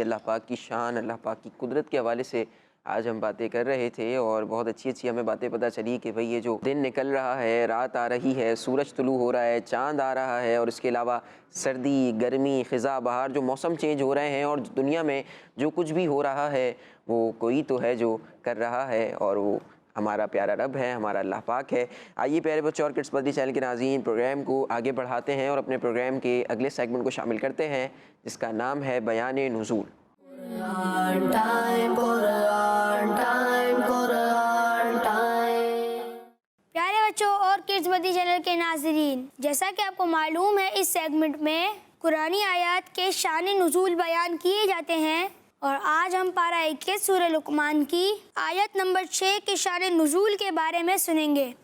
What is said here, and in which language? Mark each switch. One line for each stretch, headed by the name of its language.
Urdu: اللہ پاک کی شان, اللہ پاک کی قدرت کے حوالے سے آج ہم باتیں کر رہے تھے, اور بہت اچھی اچھی ہمیں باتیں پتہ چلی کہ بھئی یہ جو دن نکل رہا ہے, رات آ رہی ہے, سورج طلوع ہو رہا ہے, چاند آ رہا ہے, اور اس کے علاوہ سردی, گرمی, خزاں, بہار, جو موسم چینج ہو رہے ہیں, اور دنیا میں جو کچھ بھی ہو رہا ہے وہ کوئی تو ہے جو کر رہا ہے, اور وہ ہمارا پیارا رب ہے, ہمارا اللہ پاک ہے. آئیے پیارے بچوں اور کڈس مدنی چینل کے ناظرین, پروگرام کو آگے بڑھاتے ہیں اور اپنے پروگرام کے اگلے سیگمنٹ کو شامل کرتے ہیں جس کا نام ہے بیان نزول.
English: Quran time, Quran time, Quran time.
Urdu: پیارے بچوں اور کڈس مدنی چینل کے ناظرین, جیسا کہ آپ کو معلوم ہے اس سیگمنٹ میں قرآنی آیات کے شان نزول بیان کیے جاتے ہیں, اور آج ہم پارہ 21 سورہ لقمان کی آیت نمبر 6 کے شان نزول کے بارے میں سنیں گے.